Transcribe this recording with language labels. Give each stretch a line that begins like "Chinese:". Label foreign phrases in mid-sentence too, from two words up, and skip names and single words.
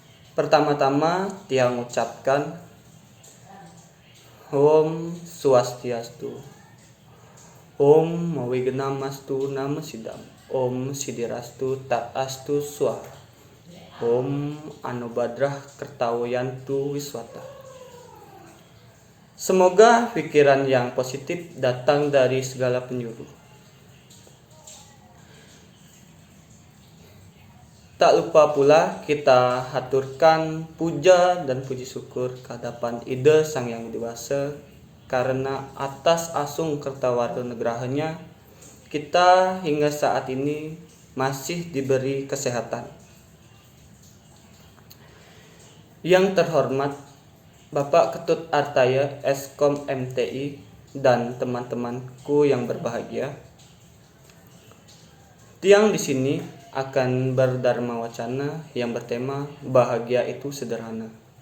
Indonesian: Pertama-tama Tiang ucapkan
Balinese: Om Swastiastu, Om Mawignamastu Nama Sidam, Om Sidirastu Taastu Swaha, Om Anubadrah Kertawayantu Wiswata.
Indonesian: Semoga pikiran yang positif datang dari segala penjuru. Tak lupa pula kita haturkan puja dan puji syukur kehadapan Ida Sang Yang Dewasa, karena atas
Balinese: asung kertawarga nugrahanya
Indonesian: kita hingga saat ini masih diberi kesehatan. Yang terhormat Bapak Ketut Artaya Eskom MTI dan teman-temanku yang berbahagia, Tiang di sini akan berdharma wacana yang bertema bahagia itu sederhana.